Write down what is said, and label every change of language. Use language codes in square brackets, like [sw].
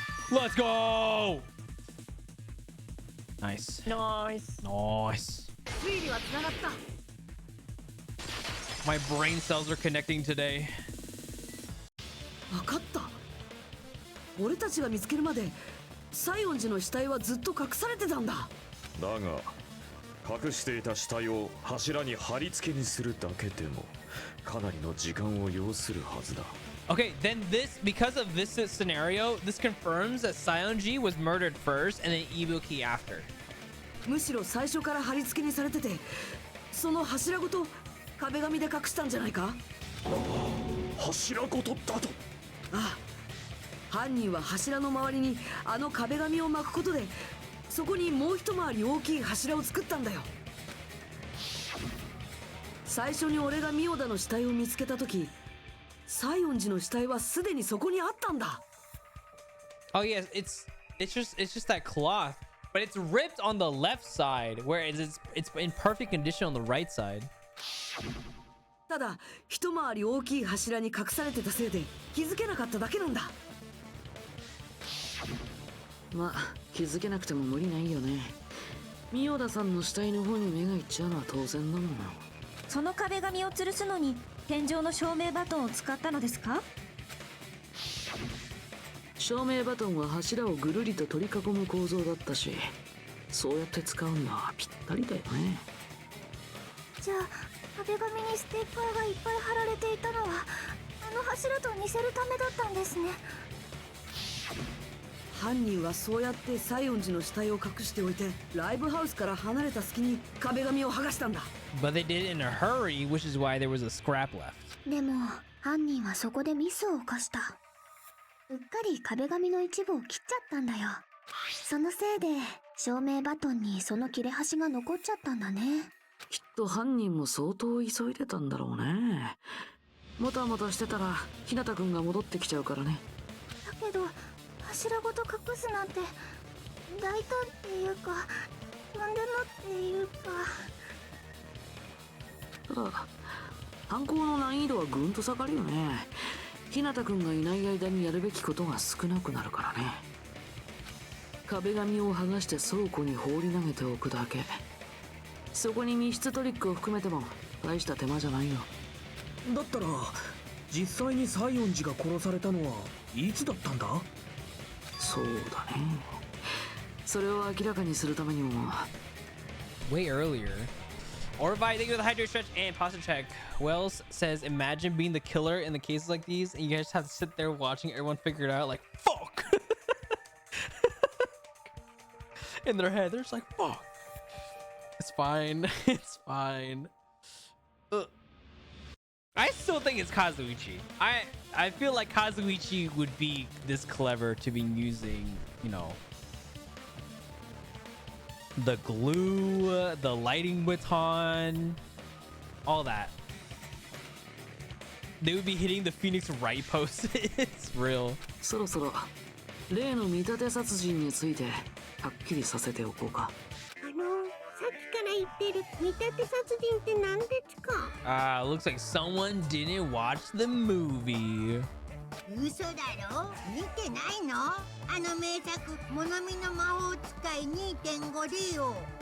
[en] Let's go! Nice. Nice. Nice. My brain cells are connecting today. [ja] 分かった。俺たちが見つけるまで西園寺の死体はずっと隠されてたんだ。だが隠していた死体を柱に貼り付けにするだけでもかなりの時間を要するはずだ。 [en] Okay, then because of this scenario, this confirms that Sionji was murdered first and then Ibuki after. [ja] むしろ最初から貼り付けにされてて、その柱ごと壁紙で隠したんじゃないか？柱ごとだと。ああ、犯人は柱の周りにあの壁紙を巻くことで、そこにもう一回り大きい柱を作ったんだよ。最初に俺がミオダの死体を見つけた時、西園寺の死体はすでにそこにあったんだ。 [en] Oh yes, it's just that cloth, but it's ripped on the left side, whereas it's in perfect condition on the right side. [ja] ただ一回り大きい柱に隠されてたせいで気づけなかっただけなんだ。まあ気づけなくても無理ないよね。ミオダさんの死体の方に目がいっちゃうのは当然だもんな。その壁紙を吊るすのに天井の照明バトンを使ったのですか？照明バトンは柱をぐるりと取り囲む構造だったし、そうやって使うのはぴったりだよね。じゃあ壁紙にステッカーがいっぱい貼られていたのはあの柱と似せるためだったんですね。犯人はそうやって西園寺の死体を隠しておいて、ライブハウスから離れた隙に壁紙を剥がしたんだ。 [en] But they did it in a hurry, which is why there was a scrap left. [ja] でも犯人はそこでミスを犯した。うっかり壁紙の一部を切っちゃったんだよ。そのせいで照明バトンにその切れ端が残っちゃったんだね。きっと犯人も相当急いでたんだろうね。もたもたしてたら日向くんが戻ってきちゃうからね。だけど柱ごと隠すなんて大胆っていうかとんでもっていうか。ただ犯行の難易度はぐんと下がるよね。日向くんがいない間にやるべきことが少なくなるからね。壁紙を剥がして倉庫に放り投げておくだけ。そこに密室トリックを含めても大した手間じゃないよ。だったら実際に西園寺が殺されたのはいつだったんだ？そうだね。それを明らかにするためにも [en] Way earlier. Orvai, thank you for the hydrate stretch and posture check. Wells says, imagine being the killer in the cases like these and you guys have to sit there watching everyone figure it out like, fuck! In their head, they're just like, fuck. It's fine. It's fine. I still think it's Kazuichi. I feel like Kazuichi would be this clever to be using, you know, the glue, the lighting baton, all that. They would be hitting the Phoenix Wright post. It's real. [ja] そろそろ例の見立て殺人についてはっきりさせておこうか。さっきから言ってる見立て殺人って何ですか？ [en] Looks like someone didn't watch the movie. [ja] 嘘だろ？見てないの？あの名作「モナミの魔法使い 2.5 でよ。